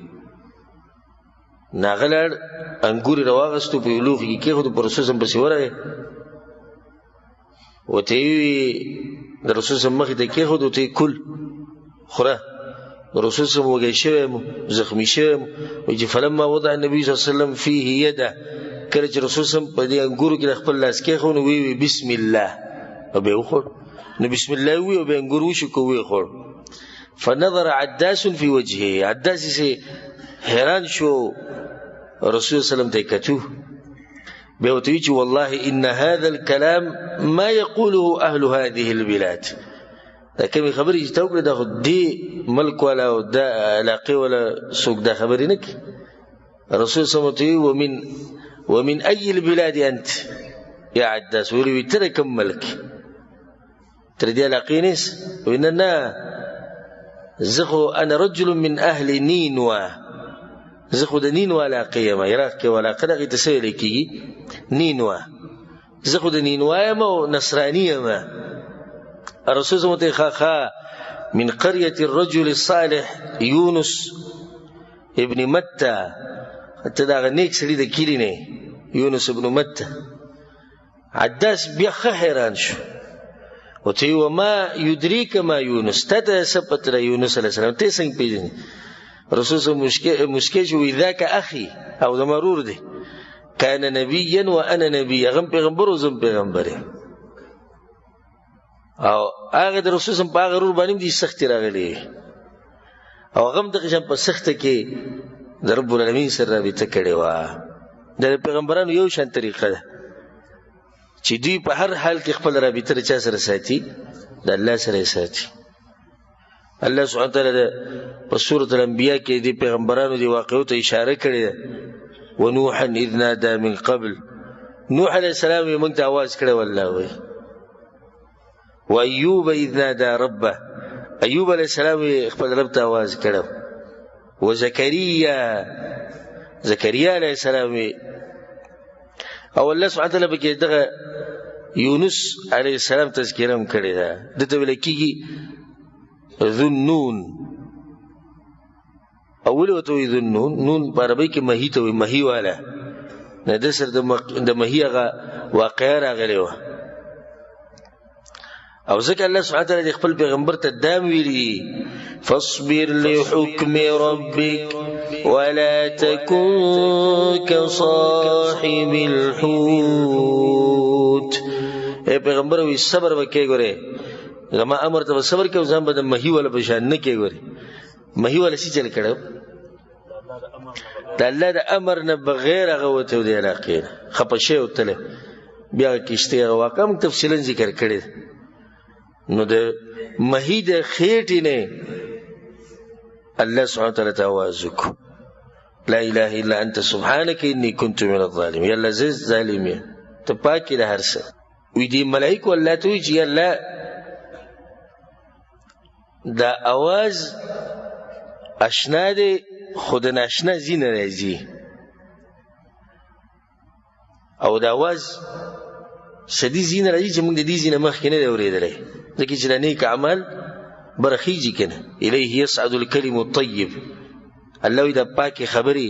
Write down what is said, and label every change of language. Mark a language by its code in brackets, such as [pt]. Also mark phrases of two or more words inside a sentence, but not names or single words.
[ps] نو هغه لاړ انګور یې راواغېستو، په یو لوښي کې کېښودو، په رسول صلی پسې ورغی، ورته یې وویل د رسول صلی مخې ته کېښودو، ورته یې کل خوره. رسول صلی وږی شوی یم، زخمي شوی یم. وایي چې [ar] فلما وضع النبي صلی الله علیه وسلم فیه یده، [ps] کله چې رسول صلی په دې انګورو کې د خپل لاس کېښود نو ویې [ar] بسم الله [ps] او بیا یې وخوړ. نو [ar] بسم الله [ps] وی او بیا انګور وشکو ویې خوړ. [ar] فنظر عداس فی وجهه، [ps] عداس یې حیران شو، رسول [ar] صلی الله علیه وسلم [ps] ته کتو، بیا ورته ویل چې [ar] والله ان هذا الكلام ما يقوله اهل هذه البلاد. [ps] دا کومې خبرې چې تا وکړې دا خو دې ملک والا او دا علاقې والا څوک دا خبرې نه کوي. [ar] رسول صلی الله علیه وسلم ومن اي البلاد انت یا عداس؟ [ps] ویل ته د کوم ملک؟ تر دې علاقې نیس؟ ویل نه، زه خو [ar] انا رجل من اهل نینوا، [ps] زه خو د نینوا علاقې یم، عراق کې علاقه دغې ته څه ویلی کېږي؟ نینوا. زه خو د نینوا یم او نصراني یم. [ar] رسول صلی الله علیه وسلم من قرية الرجل الصالح یونس ابن متى، [ps] ته دا هغه نیک سړي د کلي نه یونس ابن متى. عداس بیا ښه حیران شو، ورته یې [ar] وما یدریک ما یونس، [ps] تا ته څه پته ده یونس [ar] علیه السلام، [ps] ته یې څنګه پېژنې؟ رسول [ar] صلی الله علیه وسلم [ps] مسکی شو، وایي [ar] ذاک اخي [ps] او زما ورور دی، [ar] کان نبیا و انا نبی، [ps] هغه هم پیغمبر او زه هم پیغمبر یم. او هغه د رسول [ar] صلی الله علیه وسلم [ps] په هغه ورور باندې دې سختي راغلې او هغه هم دغه شان په سخته کې د رب العالمین سره رابطه کړې وه. د پیغمبرانو یو شان طریقه ده چې دوی په هر حال کې خپل رابطه د چا سره ساتي؟ د الله سره یې ساتي. [ar] الله سبحانه وتعالی [ps] په سورة الانبیاء کې د پیغمبرانو د واقعو ته اشاره کړې ده. [ar] ونوحا اذ نادى من قبل، [ps] نوح [ar] علیه السلام [ps] یې موږ ته آواز کړی والله وایي. [ar] وایوب اذ نادى ربه، [ps] ایوب [ar] علیه السلام [ps] یې خپل رب ته آواز کړی. وزکریا، زکریا [ar] علیه السلام [ps] یې، او [ar] الله سبحانه وتعالی [ps] پکې دغه یونس [ar] علیه السلام [ps] تذکره هم کړې ده. دته ویل کېږي ذو النون، اول ورته وایي ذو النون، نون په عربۍ کې مهي ته وایي، مهي والا. نه ده سره د مهي هغه واقعه راغلې وه. او ځکه [ar] الله سبحانه وتعالی [ps] د خپل پیغمبر ته دام ویلي [ar] فاصبر لحکم ربک ولا تکن كصاحب الحوت. [ps] اے پیغمبر وی صبر وکړه، ګوره زما امر ته صبر کې، ځان به د مهي ولا بشان نه کې. ګوره مهي ولا شي چل کړو د الله د امر نه بغیر هغه وته دی علاقې خپه شي او تله بیا کېشته هغه واقع موږ تفصیلا ذکر کړی. نو د مهي د خېټې نه [ar] الله سبحانه وتعالی [ps] ته آواز وکړو [ar] لا اله الا انت سبحانك اني كنت من الظالمين. [ps] یا الله زه ظالم یم، ته پاک د هر څه. وی دی ملائکو الله ته وی چې الله دا اواز اشنا دی خود ناشنا زین راځي او دا اواز شدید زین راځي چې موږ د دې زین مخکې نه دی اورېدلی ځکه چې د نیک اعمال برخیږي کنه [ar] الیه یصعد الکلم الطیب [ps] الله وی دا پاکې خبرې